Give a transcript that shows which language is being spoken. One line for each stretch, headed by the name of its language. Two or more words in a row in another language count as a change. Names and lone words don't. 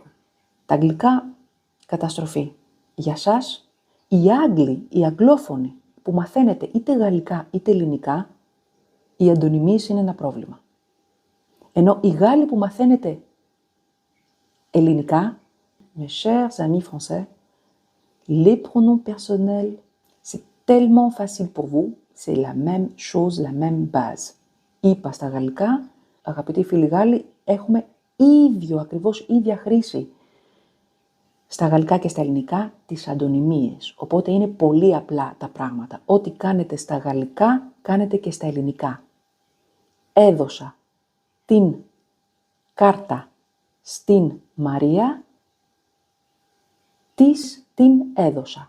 Greek: Τα αγγλικά, καταστροφή. Για σας, οι Άγγλοι, οι αγγλόφωνοι, που μαθαίνετε είτε γαλλικά είτε ελληνικά, οι αντωνυμίες είναι ένα πρόβλημα. Ενώ οι Γάλλοι που μαθαίνετε ελληνικά,
French: mes chers amis français, les pronoms personnels, c'est tellement facile pour vous, c'est la même chose, la même base.
Greek: Είπα στα γαλλικά, αγαπητοί φίλοι Γάλλοι, έχουμε ακριβώς ίδια χρήση στα γαλλικά και στα ελληνικά τις αντωνυμίες. Οπότε είναι πολύ απλά τα πράγματα. Ό,τι κάνετε στα γαλλικά, κάνετε και στα ελληνικά. Έδωσα την κάρτα στην Μαρία, την έδωσα.